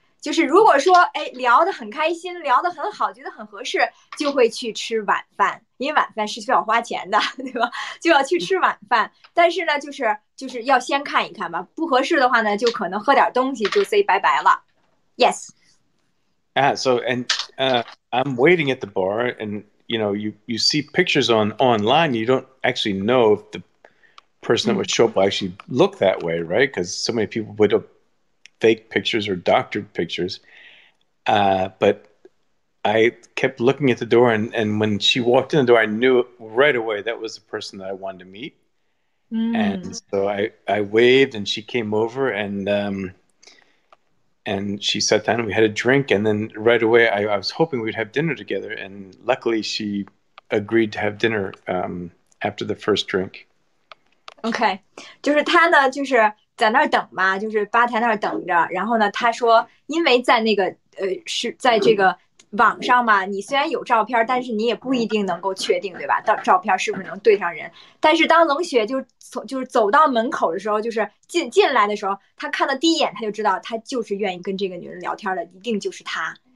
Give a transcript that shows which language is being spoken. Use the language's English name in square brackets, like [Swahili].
[Chinese] 就是如果说聊得很开心，聊得很好，觉得很合适，就会去吃晚饭，因为晚饭是需要花钱的，对吧？就要去吃晚饭。但是呢，就是要先看一看吧，不合适的话呢，就可能喝点东西就 say 拜拜了。 [English] Yes. So I'm waiting at the bar, and you see pictures online. You don't actually know if the person that would show up will actually look that way, right? Because so many people put up fake pictures or doctored pictures. But I kept looking at the door, and when she walked in the door, I knew right away that was the person that I wanted to meet. And so I waved, and she came over, and she sat down and we had a drink, and then right away I was hoping we'd have dinner together, and luckily she agreed to have dinner after the first drink. [Chinese] OK， 就是他呢就是在那儿等嘛，就是吧台那儿等着，然后呢他说因为在那个是在这个网上嘛，你虽然有照片，但是你也不一定能够确定，对吧？到照片是不是能对上人？但是当冷血就是走到门口的时候，就是进来的时候，他看到第一眼他就知道他就是愿意跟这个女人聊天的，一定就是他。